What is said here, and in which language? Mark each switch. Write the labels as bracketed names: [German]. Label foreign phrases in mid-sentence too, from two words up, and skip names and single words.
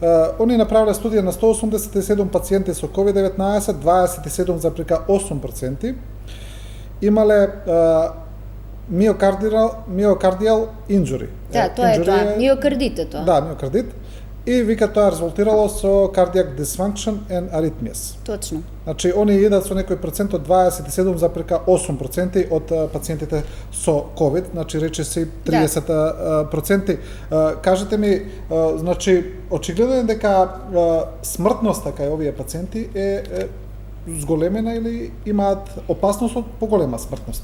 [Macedonian] Они направиле студија на 187 пациенти со COVID-19, 27,8% имале [English] myocardial injury. [Macedonian] Да, тоа е тоа, миокардит е тоа. Да, миокардит. И вика тоа резултирало со [English] cardiac dysfunction and arrhythmias. [Macedonian] Точно. Значи, они идат со некој процент од 27,8% од пациентите со COVID, значи рече се 30%. Кажете ми, значи, очигледно е дека смртноста кај овие пациенти е зголемена или имаат опасност од поголема смртност?